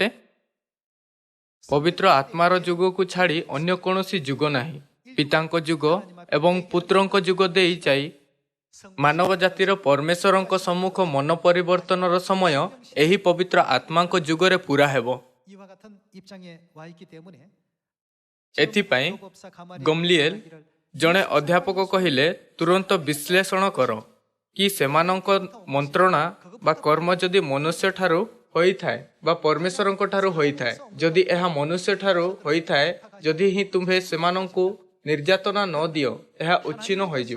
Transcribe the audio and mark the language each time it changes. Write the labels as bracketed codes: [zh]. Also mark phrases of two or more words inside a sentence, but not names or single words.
[or] ପବିତ୍ର ଆତ୍ମାର ଯୁଗକୁ ଛାଡ଼ି ଅନ୍ୟ କୌଣସି ଯୁଗ ନାହିଁ। ପିତାଙ୍କ ଯୁଗ ଏବଂ ପୁତ୍ରଙ୍କ ଯୁଗ ଦେଇ ଯାଇ ମାନବ ଜାତିର ପରମେଶ୍ୱରଙ୍କ ସମ୍ମୁଖ ମନ ପରିବର୍ତ୍ତନର ସମୟ ଏହି ପବିତ୍ର ଆତ୍ମାଙ୍କ ଯୁଗରେ ପୂରା ହେବ। [ko] 이와 같은 입장에 와 있기 때문에 [or] ଏଥିପାଇଁ ଗମ୍ଲିଏଲ ଜଣେ ଅଧ୍ୟାପକ କହିଲେ, ତୁରନ୍ତ ବିଶ୍ଳେଷଣ କର କି ସେମାନଙ୍କ ମନ୍ତ୍ରଣା ବା କର୍ମ ଯଦି ମନୁଷ୍ୟଠାରୁ ହୋଇଥାଏ ବା ପରମେଶ୍ୱରଙ୍କ ଠାରୁ ହୋଇଥାଏ। ଯଦି ଏହା ମନୁଷ୍ୟଠାରୁ ହୋଇଥାଏ, ଯଦି ହିଁ ତୁମ୍ଭେ ସେମାନଙ୍କୁ ନିର୍ଯାତନା ନ ଦିଅ, ଏହା ଉଚ୍ଛିନ୍ନ ହୋଇଯିବ।